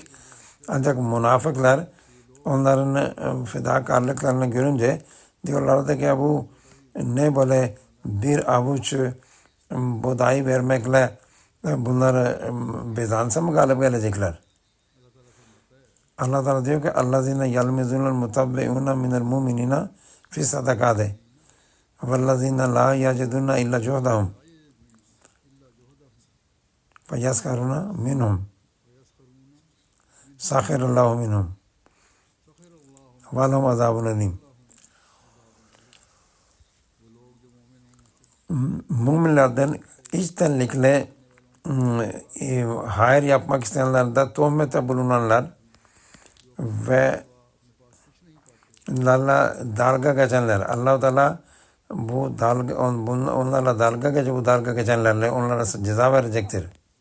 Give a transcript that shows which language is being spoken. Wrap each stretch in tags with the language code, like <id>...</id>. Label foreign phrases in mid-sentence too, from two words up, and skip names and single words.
<tr>Ancak münafıklar onların fedakarlıklarını görünce diyorlardı ki bu ne böyle bir avuç buğday vermekle bunları Bizans'a mı galip gelecekler? Allah Teala diyor ki</tr> <ar>اَلَّذِينَ يَلْمِزُونَ الْمُتَبِّعُونَ مِنَ الْمُؤْمِنِينَ فِي الصَّدَقَاتِ وَالَّذِينَ لَا يَجِدُونَ إِلَّا جُهْدَهُمْ فَيَسْخَرُونَ مِنْهُمْ سَخِرَ اللّٰهُ مِنْهُمْ وَلَهُمْ عَذَابٌ أَلِيمٌ.</ar> <tr>Müminlerden içtenlikle hayır yapmak isteyenlerde tuhmete bulunanlar ve onlarla dalga geçenler, Allah-u Teala bu dalga, onlarla dalga geçip bu dalga geçenlerle onlara ceza verecektir.</tr>